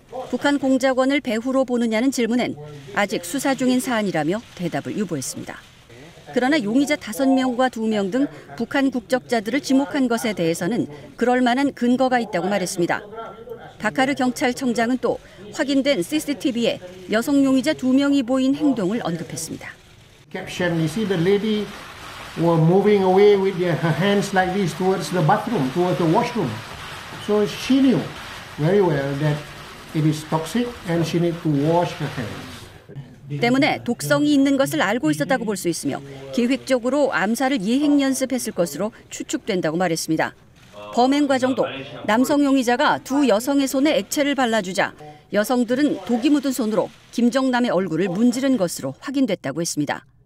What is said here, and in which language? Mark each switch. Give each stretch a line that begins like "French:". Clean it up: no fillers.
Korean: 북한 공작원을 배후로 보느냐는 질문엔 아직 수사 중인 사안이라며 대답을 유보했습니다. 그러나 용의자 5명과 2명 등 북한 국적자들을 지목한 것에 대해서는 그럴 만한 근거가 있다고 말했습니다. 바카르 경찰청장은 또 확인된 CCTV에 여성 용의자 2명이 보인 행동을 언급했습니다.
English: Caption, you see the lady were moving away with her hands like this towards the bathroom, towards the washroom. So she knew very well that it is toxic and she need to wash her hands.
Korean: 때문에 독성이 있는 것을 알고 있었다고 볼 수 있으며 계획적으로 암살을 예행 연습했을 것으로 추측된다고 말했습니다. 범행 과정도 남성 용의자가 2 여성의 손에 액체를 발라주자 여성들은 독이 묻은 손으로 김정남의 얼굴을 문지른 것으로 확인됐다고 했습니다.